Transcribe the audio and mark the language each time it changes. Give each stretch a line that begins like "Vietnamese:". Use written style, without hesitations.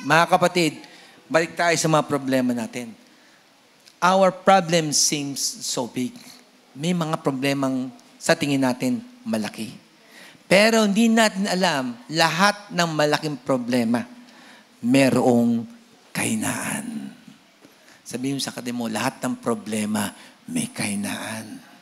Filipino: Mga kapatid, balik tayo sa mga problema natin.
English: Our problem seems so big.
Filipino: May mga problemang sa tingin natin malaki. Pero hindi natin alam, lahat ng malaking problema, merong kahinaan. Sabihin mo sa kapatid mo, lahat ng problema, may kahinaan.